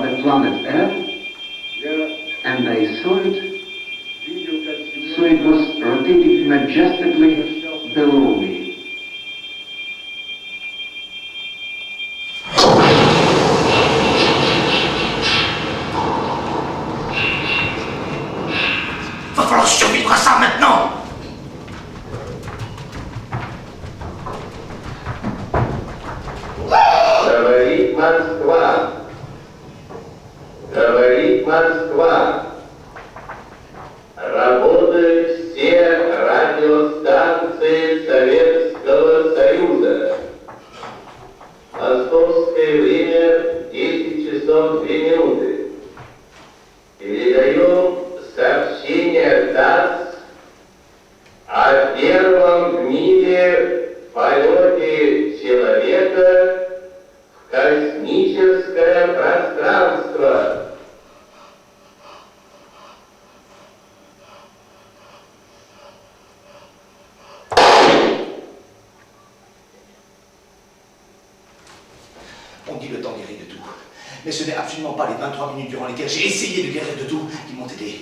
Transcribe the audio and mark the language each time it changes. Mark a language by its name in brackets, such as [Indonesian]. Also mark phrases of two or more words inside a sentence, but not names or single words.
[English] planet Earth, and I saw it, so it was rotating majestically below me. [French] Va falloir survivre à ça maintenant! [Russian] Говорит Москва. Говорит Москва. Работают все радиостанции Советского Союза. Московское время 10 часов 2 минуты. Передаю сообщение ТАСС о первом в мире полете человека в космическое пространство. [French] On dit le temps guérit de tout. Mais ce n'est absolument pas les 23 minutes durant lesquelles j'ai essayé de guérir de tout qui m'ont aidé.